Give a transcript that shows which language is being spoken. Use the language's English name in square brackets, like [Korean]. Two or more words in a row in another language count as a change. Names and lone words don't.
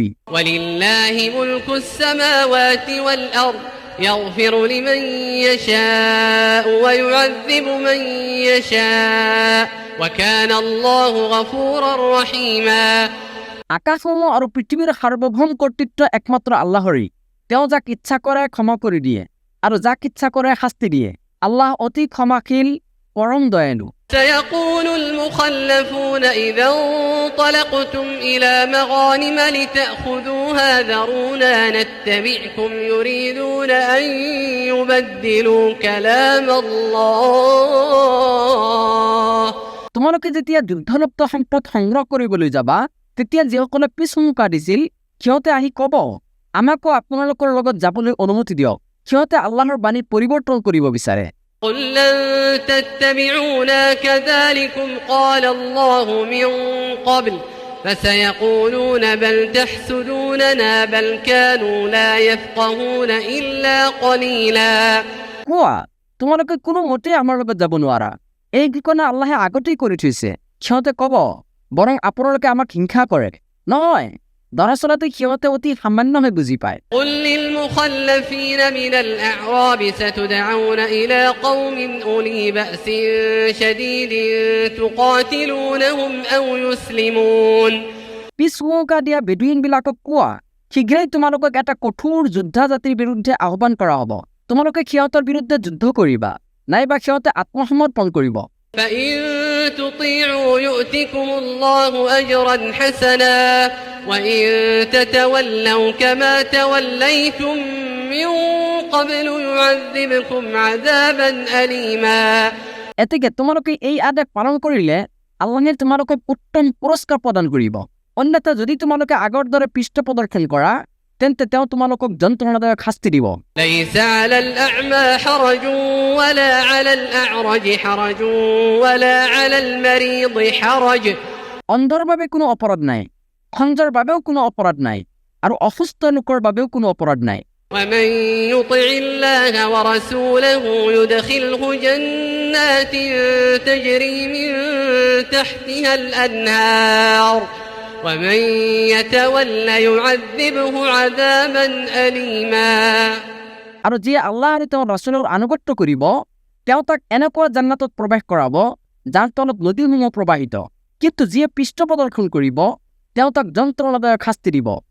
[Arabic] ولله ملك السماوات والأرض يغفر لمن يشاء ويعذب من يشاء وكان الله غفورا رحيما [Assamese] আকাশসমূহ আৰু পৃথিৱীৰ সাৰ্বভৌম কৰ্তৃত্ব একমাত্ৰ আল্লাহৰেই। তেওঁ যাক ইচ্ছা কৰে ক্ষমা কৰি দিয়ে আৰু যাক ইচ্ছা কৰে শাস্তি দিয়ে। আল্লাহ অতি ক্ষমাশীল, পৰম দয়ালু। [Arabic] سيقول المخلفون إذا انطلقتم إلى مغانم لتأخذوها ذرونا نتبعكم يريدون أن يبدلوا كلام الله [Assamese] তোমালোকে যেতিয়া যুদ্ধলব্ধ সম্পদ সংগ্ৰহ কৰিবলৈ যাবা তেতিয়া যিসকলে পিছহুমুকা দিছিল সিহঁতে আহি কব, আমাকো আপোনালোকৰ লগত যাবলৈ অনুমতি দিয়ক। সিহঁতে আল্লাহৰ বাণী পৰিৱৰ্তন কৰিব বিচাৰে। [Arabic] قل لن تتبعونا كذلكم قال الله من قبل فسيقولون بل تحسدوننا بل كانوا لا يفقهون إلا قليلا [Assamese] কোৱা, তোমালোকে কোনো মতে আমাৰ লগত যাব নোৱাৰা, এই ঘোষণা আল্লাহে আগতেই কৰি থৈছে। সিহঁতে কব, বৰং আপোনালোকে আমাক হিংসা কৰে। নহয়, দৰাচলতে সিহঁতে অতি সামান্যহে বুজি পায়। [Arabic] قل للمخلفين من الأعراب ستدعون إلى قوم أولي بأس شديد تقاتلونهم أو يسلمون [Assamese] পিছহুঁকা দিয়া বেদুইনবিলাকক কোৱা, শীঘ্ৰেই তোমালোকক এটা কঠোৰ যোদ্ধা জাতিৰ বিৰুদ্ধে আহ্বান কৰা হ'ব। তোমালোকে সিহঁতৰ বিৰুদ্ধে যুদ্ধ কৰিবা, নাইবা সিহঁতে আত্মসমৰ্পণ কৰিব। [Arabic] فإن تطيعوا يؤتكم الله أجرا حسنا وإن تتولوا كما توليتم من قبل يعذبكم عذابا أليما [Assamese] এতেকে তোমালোকে এই আদেশ পালন কৰিলে আল্লাহে তোমালোকক উত্তম পুৰস্কাৰ প্ৰদান কৰিব। অন্যথা যদি তোমালোকে আগৰ দৰে পৃষ্ঠ প্ৰদৰ্শন কৰা তেন্তে তেওঁ তোমালোকক যন্ত্ৰণাদায়ক শাস্তি দিব। [Arabic] ليس على الأعمى حرج ولا على الأعرج حرج ولا على المريض حرج [Assamese] অন্ধৰ বাবে কোনো অপৰাধ নাই, খঞ্জৰ বাবেও কোনো অপৰাধ নাই, আৰু অসুস্থ লোকৰ বাবেও কোনো অপৰাধ নাই। [Arabic] ومن يطع الله ورسوله يدخله جنات تجري من تحتها الأنهار ومن يتولى يعذبه عذابا أليما [Assamese] আৰু যিয়ে আল্লাহ আৰু তেওঁৰ ৰাছুলৰ আনুগত্য কৰিব তেওঁ তাক এনেকুৱা জান্নাতত প্ৰৱেশ কৰাব যাৰ তলত নদীসমূহ প্ৰবাহিত, কিন্তু যিয়ে পৃষ্ঠ প্ৰদৰ্শন কৰিব তেওঁ তাক যন্ত্ৰণাদায়ক শাস্তি দিব।